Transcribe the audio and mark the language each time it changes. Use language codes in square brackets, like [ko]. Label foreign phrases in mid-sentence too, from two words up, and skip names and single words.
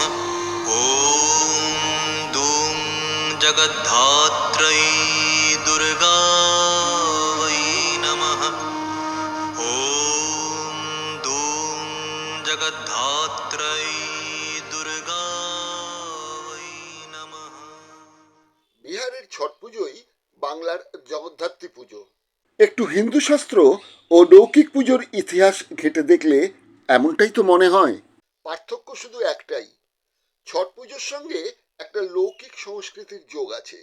[sa] ॐ दूं जगद्धात्रै दुर्गा वै नमः। ॐ दूं जगद्धात्रै दुर्गा वै नमः। [bn] বিহারের ছট পুজোই বাংলার জগদ্ধাত্রী পুজো। একটু হিন্দু শাস্ত্র ও লৌকিক পুজোর ইতিহাস ঘেঁটে দেখলে এমনটাই তো মনে হয়। পার্থক্য শুধু একটাই, ছট পুজোর সঙ্গে একটা লৌকিক সংস্কৃতির যোগ আছে।